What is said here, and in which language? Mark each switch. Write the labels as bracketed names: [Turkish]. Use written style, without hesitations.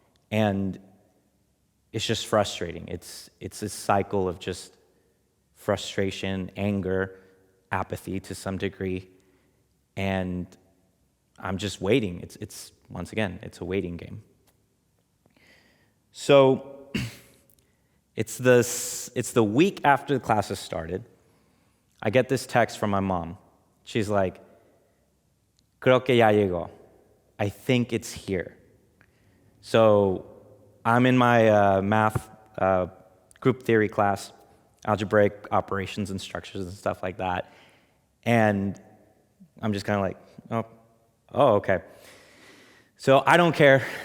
[English] And it's just frustrating. It's a cycle of just frustration, anger, apathy to some degree, and I'm just waiting. It's once again, it's a waiting game. So it's the week after the classes started. I get this text from my mom. She's like, [Spanish] "Creo que ya llegó. [English] I think it's here." So I'm in my math group theory class, algebraic operations and structures and stuff like that. And I'm just kind of like, oh, okay. So I don't care.